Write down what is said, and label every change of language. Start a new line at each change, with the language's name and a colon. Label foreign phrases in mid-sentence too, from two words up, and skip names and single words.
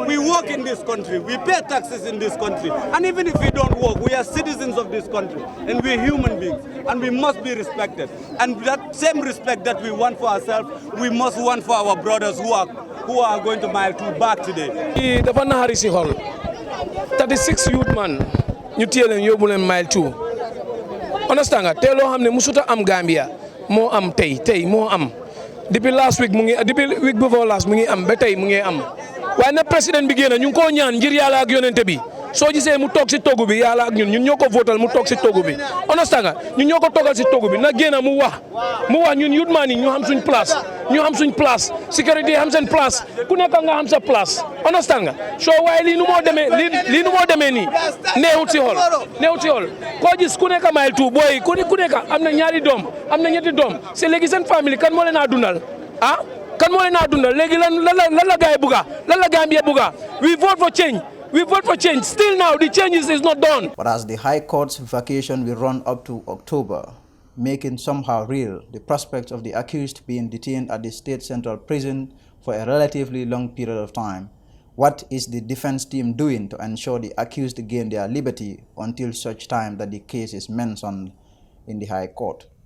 English: We work in this country, we pay taxes in this country, and even if we don't work, we are citizens of this country, and we are human beings, and we must be respected. And that same respect that we want for ourselves, we must want for our brothers who are going to Mile 2 back today. The 36 youth man.
Wolof: ñu téye leen yóbbu leen Mile 2 understand nga te loo xam ne musuta am Gambia moo am tey moo am depuis
English: last week
Wolof: depuis
English: week before last
Wolof: mu ngi am ba tey mu ngi am waaye na président bi génn ñu ngi koo ñaan ngir yàlla ak yonente bi soo gisee mu toog si toogu bi yàlla ak ñun ñoo ko votal mu toog si toogu bi understand nga ñun ñoo ko toogal si toogu bi na génn mu wax ñun youth man yi ñu xam suñ place sécurité xam seen place ku nekk nga xam sa place understand nga soo waaye lii nu moo demee nii neexut si xol koo gis ku nekk Mile 2 booy ku nekk am na ñaari doom am na ñetti doom c'est léegi seen famille kan moo leen a dundal kan moo leen a dundal léegi lan la gaay buga lan la Gambia buga
English: we vote for change. We vote for change. Still now, the change is not done. But as the High Court's vacation will run up to October, making somehow real the prospect of the accused being detained at the state central prison for a relatively long period of time, what is the defense team doing to ensure the accused gain their liberty until such time that the case is mentioned in the High Court?